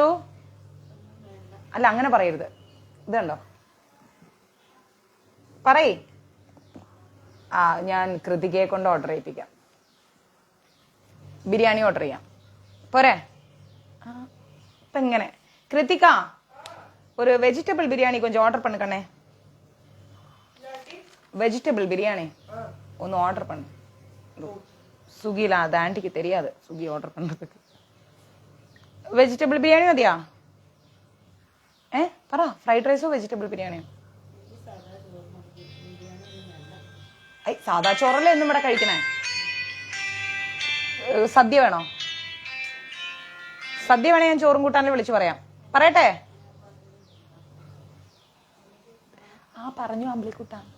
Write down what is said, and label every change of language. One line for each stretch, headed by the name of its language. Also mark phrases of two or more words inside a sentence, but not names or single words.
Malayalam: അല്ല, അങ്ങനെ പറയരുത്. ഇതുണ്ടോ? പറയേ. ഞാൻ കൃതികയെ കൊണ്ട് ഓർഡർ ചെയ്യിപ്പിക്കാം. ബിരിയാണി ഓർഡർ ചെയ്യാം. പോരെ? ഇപ്പൊ ഇങ്ങനെ കൃതിക
Tamil: ஒரு வெஜிடபிள் பிரியாணி கொஞ்சம் ஆர்டர் பண்ணுக்கண்ணே. வெஜிடபிள் பிரியாணி ஒன்று ஆர்டர் பண்ணு. ஸ்விக்கியில் அது ஆண்டிக்கு தெரியாது ஸ்விக்கி ஆர்டர் பண்ணுறதுக்கு. வெஜிடபிள் பிரியாணி மதியா?
Malayalam: പറ. ഫ്രൈഡ് റൈസോ വെജിറ്റബിൾ ബിരിയാണിയോ? സാധാ ചോറല്ലേ എന്നും ഇവിടെ കഴിക്കണേ. സദ്യ വേണോ? സദ്യ വേണേ ഞാൻ ചോറും കൂട്ടാനും വിളിച്ചു പറയാം. പറയട്ടെ? പറഞ്ഞു അമ്പിളിക്കുട്ട.